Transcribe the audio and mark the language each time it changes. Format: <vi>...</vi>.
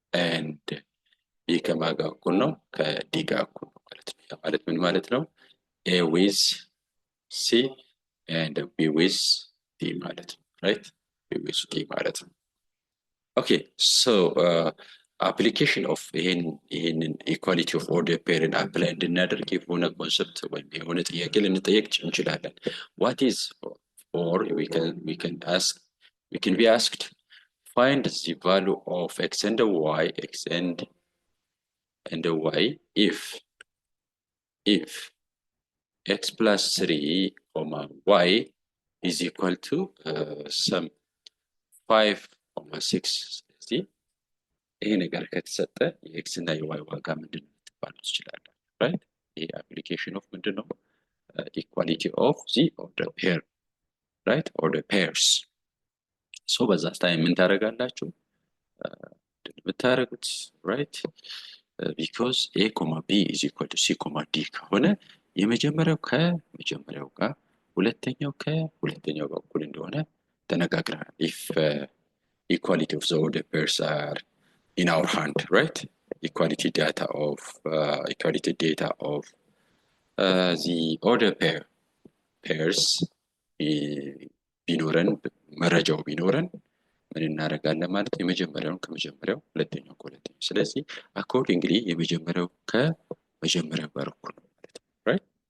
<am>and b ከማ ጋር እኩል ነው ከd ጋር እኩል ነው ማለት ነው። ያ ማለት ምን ማለት ነው?</am> <en>a with c and b with d</en> <am>ማለት ነው,</am> <en>right? b with d</en> <am>ማለት ነው።</am> <en>okay, so application of ይሄንን equality of order pair and apply</en> <am>እንድናደርግ የሆነ ኮንሰፕት ወይም የሆነ ጥያቄ ልንጠየቅ እንችላለን።</am> <en>what is, or we can be asked, find the value of x and y if x plus 3 comma y is equal to some 5 comma 6.</en> <am>ስለዚህ ይሄ ነገር ከተሰጠ የx እና የy ዋጋ ምንድነው ልትባሉ ትችላላችሁ, right?</am> <en>ይሄ application of ምንድነው? equality of the order pair, right? order pairs.</en> <am>so በዛ ታይም ምን ታደርጋላችሁ?</am> <en>ብታረጉት right, because a comma b is equal to c comma d</en> <am>ከሆነ የመጀመሪያው ከመጀመሪያው ጋር ሁለተኛው ከሁለተኛው ጋር እኩል እንደሆነ ተነጋግረናል።</am> <en>if equality of the order pairs are in our hand, right?</en> <am>equality data of the order pairs ቢኖረን መረጃው ቢኖረን ምን እናደርጋለን ማለት ነው? የመጀመሪያውን ከመጀመሪያው ሁለተኛው ከሁለተኛው። ስለዚህ accordingly የመጀመሪያው ከመጀመሪያው ጋር እኩል ነው ማለት ነው, right?</am>